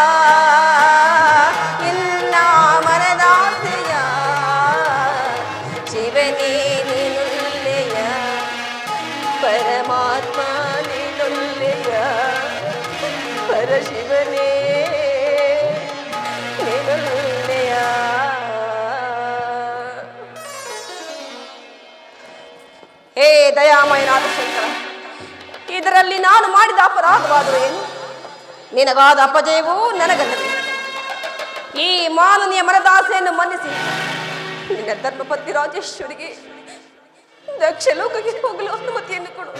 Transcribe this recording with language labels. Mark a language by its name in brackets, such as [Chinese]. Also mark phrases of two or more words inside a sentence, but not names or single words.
[Kannada] ಎನ್ನ ಮನದಾಸೆಯ ಶಿವನೇ ನೀನುಲ್ಲೆಯ, ಪರಮಾತ್ಮ ನೀನುಲ್ಲೆಯ, ಪರಶಿವನೇ ನೀನುಲ್ಲೆಯ. ಹೇ ದಯಾಮಯನಾದ ಶಂಕರ, ಇದರಲ್ಲಿ ನಾನು ಮಾಡಿದ ಅಪರಾಧವಾದರೂ ಏನು? ನಿನಗಾದ ಅಪಜಯವೂ ನನಗಲ್ಲದೆ. ಈ ಮಾನನೀಯ ಮನದಾಸೆಯನ್ನು ಮನ್ನಿಸಿ ನಿನ್ನ ಧರ್ಮಪತ್ನಿ ರಾಜೇಶ್ವರಿಗೆ ದಕ್ಷ ಲೋಕಕ್ಕೆ ಹೋಗಲು ಅನುಮತಿಯನ್ನು ಕೊಡು.